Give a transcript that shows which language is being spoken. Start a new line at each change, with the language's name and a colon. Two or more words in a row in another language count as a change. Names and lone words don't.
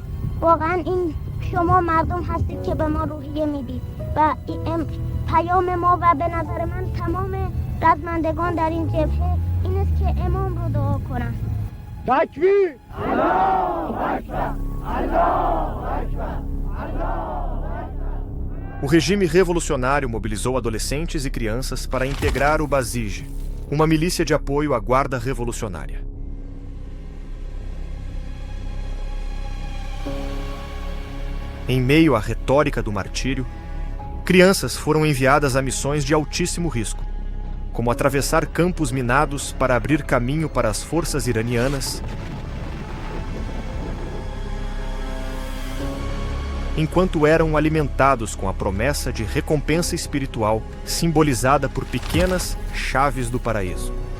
Persian: واقعا این شما مردم هستید که به ما روحیه میدید و پیام ما و به نظر من تمام رزمندگان در این جبهه این است که امام رو دعا کنن. تکبیر!
Portuguese: O regime revolucionário mobilizou adolescentes e crianças para integrar o Basij, uma milícia de apoio à Guarda Revolucionária. Em meio à retórica do martírio, crianças foram enviadas a missões de altíssimo risco, como atravessar campos minados para abrir caminho para as forças iranianas, enquanto eram alimentados com a promessa de recompensa espiritual simbolizada por pequenas chaves do paraíso.